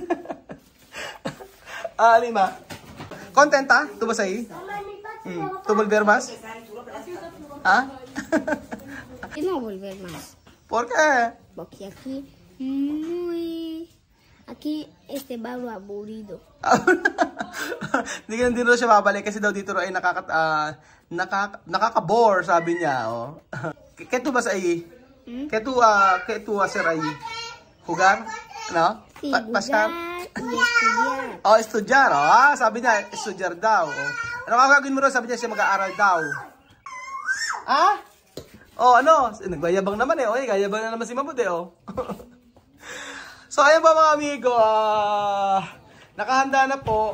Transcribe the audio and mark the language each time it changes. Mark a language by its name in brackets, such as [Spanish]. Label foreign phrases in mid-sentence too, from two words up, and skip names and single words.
[Spanish] Lima. ¿Contenta? ¿Tú vas ahí? ¿Tú volver más? Y no volver más. ¿Por qué? Porque aquí va aburrido. [Filipino] Hindi rin siya babalik kasi daw dito ay nakaka-bore sabi niya. [Spanish] Oh. ¿Qué tú vas ahí? ¿Qué tú hacer ahí? ¿Jugar? ¿No? Sí, ¿Pasar? y estudiar. [Filipino] Oh, estudyar. Sabi niya, estudyar daw. Ano gagawin mo rin? Sabi niya siya mag-aaral daw. Nagbayabang naman eh. Oy, gayabang na naman si Mamud eh. So, ayan ba mga amigo? Nakahanda na po.